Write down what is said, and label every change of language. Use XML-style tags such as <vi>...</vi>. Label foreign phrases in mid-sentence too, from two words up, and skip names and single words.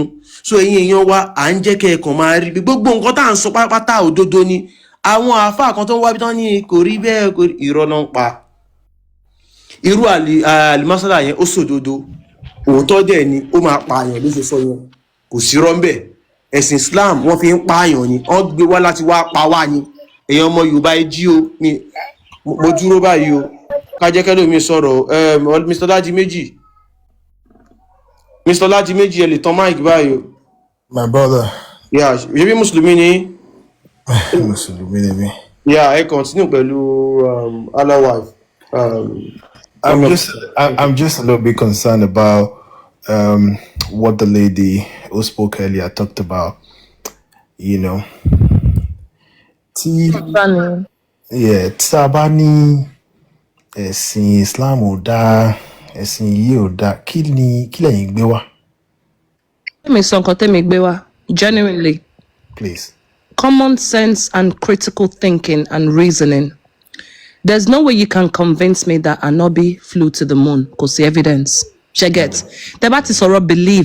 <yo>So ẹ̀yin èèyàn wa à ń jẹ́ kẹ́ ẹ̀kàn máa rí gbogbo nǹkan tá à ń sọ pátápátá òdodo ni àwọn àáfàá kan tó ń wá bí tán ní kò rí bẹ́ẹ̀ irọ́ náà ń pa irú Al-masala yẹn ó sòdodo òótọ́ dẹ̀ ni ó máa pààyàn ló ṣe sọ yẹn kò sí rọ́ńbẹ̀ ẹ̀sìn Islam wọ́n fi ń pààyàn ni wọ́n gbé wá láti wá pa wá ni èèyàn ọmọ Yorùbá ẹ jí o mo dúró báyìí o kájẹ́kẹ́ lómi sọ̀rọ̀ Mr. Lájí méjì ẹ lè tán mic báyìí o.</yo> <en>My brother. Yeah,</en> <yo>ṣebí mùsùlùmí ni.</yo> <en>Yeah, I continue pẹ̀lú Allah wife. I'm just a little bit concerned about what the lady who spoke earlier talked about. You know,</en> <yo>Tabani ẹ̀sìn Islam ò dáa, ẹ̀sìn yìí ò dáa. Kí lẹ̀yin gbé wá?</yo> <en>Genuinely. Please. Common sense and critical thinking and reasoning. There's no way you can convince me that Anobi flew to the moon because the evidence. She gets. Debate is or believe.</en>